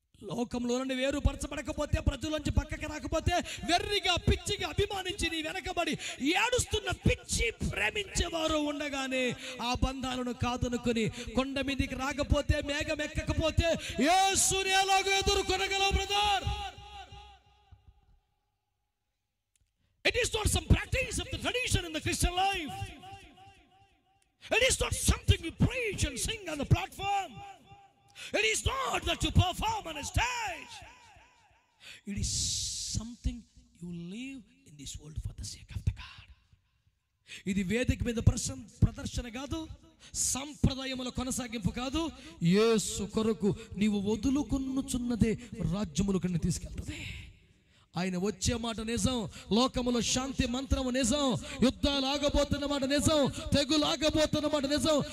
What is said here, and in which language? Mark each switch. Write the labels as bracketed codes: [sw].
[te] లోకంలో నుండి వేరుపరచబడకపోతే, ప్రజలోంచి పక్కకి రాకపోతే, వెర్రిగా పిచ్చిగా అభిమానించి నీ వెనకబడి ఏడుస్తున్న పిచ్చి ప్రేమించేవారు ఉండగానే ఆ బంధాలను కాదనుకొని కొండ మీదికి రాకపోతే, మేఘం ఎక్కకపోతే యేసుని ఎలాగో ఎదుర్కొనగలవు brother? [en] It is not some practice of the tradition in the Christian life. It is not something you preach and sing on the platform. It is not that you perform on a stage. It is something you live in this world for the sake of the God. [te] ఇది వేదిక మీద ప్రదర్శన కాదు, సంప్రదాయముల కొనసాగింపు కాదు. యేసు కొరకు నీవు వదులుకొనుచున్నదే రాజ్యములకు తీసుకెళ్తుంది. ఆయన వచ్చే మాట నిజం, లోకములో శాంతి మంత్రము నిజం, యుద్ధాలు ఆగబోతున్న మాట నిజం, తెగులు ఆగబోతున్న మాట నిజం.